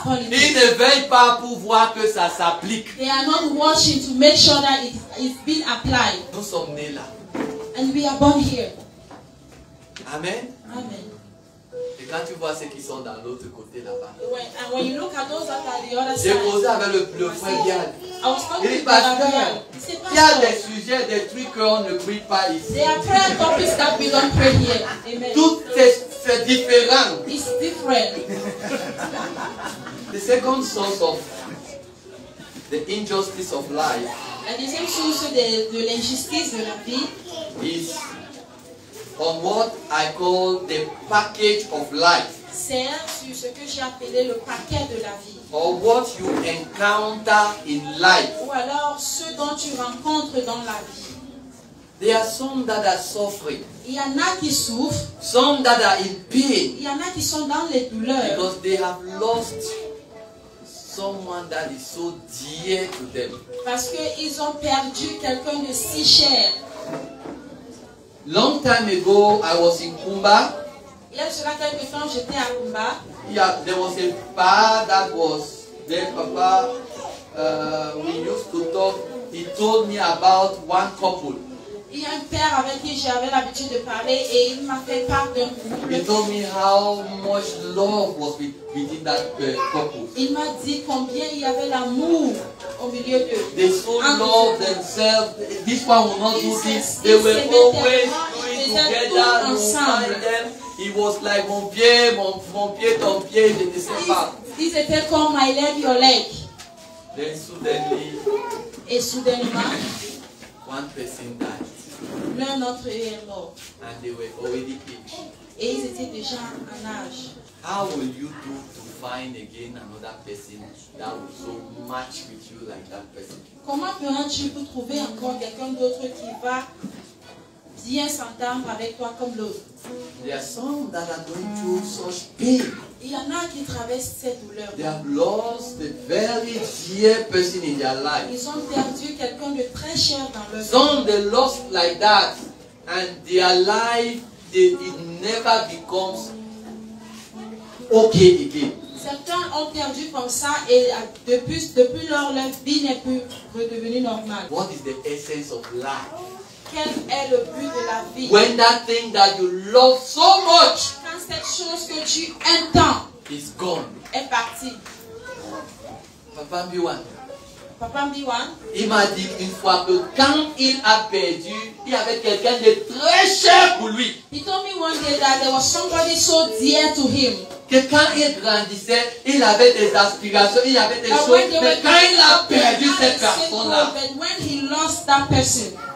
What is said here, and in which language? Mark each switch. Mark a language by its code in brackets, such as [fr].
[fr] Ils ne veillent pas pour voir que ça s'applique. [en] They are not watching to make sure that it's been applied. [fr] Nous sommes nés là. [en] And we are born here. Amen. Amen. [fr] Et quand tu vois ceux qui sont dans l'autre côté là-bas. [en] And when you look at those that are the other [fr] J'ai [en] side, [fr] causé avec le frère Dial. [en] I was talking [fr] Il dit [en] to [fr] parce [en] Gabriel. [fr] qu'il y a des sujets, des trucs qu'on ne prie pas ici. [en] There are prayer topics that we don't pray here. Amen. [fr] Tout c'est différent. [en] It's different. The second source of the injustice of life [fr] La deuxième source de l'injustice de la vie [en] is on what I call the package of life, [fr] c'est sur ce que j'ai appelé le paquet de la vie. [en] or what you encounter in life. [fr] Ou alors ce dont tu rencontres dans la vie. [en] There are some that are suffering, [fr] Il y en a qui souffrent, [en] some that are in pain [fr] il y en a qui sont dans les douleurs. [en] because they have lost someone that is so dear to them. [fr] Parce qu'ils ont perdu quelqu'un de si cher. [en] Long time ago, I was in Kumba. [fr] Il y a cela quelques temps, j'étais à Kumba. [en] Yeah, there was a bar that was there, Papa. We used to talk. He told me about one couple. [fr] Il y a un père avec qui j'avais l'habitude de parler et il m'a fait part d'un couple. [en] He told me how much love was within that couple. [fr] Il m'a dit combien il y avait l'amour au milieu d'eux. [en] They so loved themselves. This one will not do this. They were always doing together. You find them. It was like [fr] mon pied, ton pied, je ne sais pas. Ils étaient comme [en] my leg, your leg. Then suddenly, [fr] Et soudainement, [en] one person died. [fr] l'un d'entre eux est mort. [en] And they were already aged. [fr] Et ils étaient déjà en âge. [en] How will you do to find again another person that will so match with you like that person? [fr] Comment feras-tu pour trouver encore quelqu'un d'autre qui va bien s'entendre avec toi comme l'autre? [en] There are some that are going through such pain. [fr] Il y en a qui traversent cette douleur. [en] They have lost a very dear person in their life. [fr] Ils ont perdu quelqu'un de très cher dans leur vie. [en] Some they lost like that, and their life it never becomes okay again. [fr] Certains ont perdu comme ça et depuis lors, leur vie n'est plus redevenue normale. [en] What is the essence of life? [fr] Quel est le but de la vie? [en] When that thing that you love so much [fr] Quand cette chose que tu aimes tant [en] is gone. [fr] est partie. [en] Papa Mbiwan, [fr] Papa Mbiwan, il m'a dit une fois que quand il a perdu, il y avait quelqu'un de très cher pour lui. [en] he told me one day that there was somebody so dear to him. [fr] Que quand il grandissait, il avait des aspirations, il avait des [en] That [fr] choses. [en] when they [fr] Mais [en] were [fr] quand il a [en] growing up, [fr] perdu [en] they had [fr] cette [en] the same [fr] personne-là, [en] goal, but when he lost that person,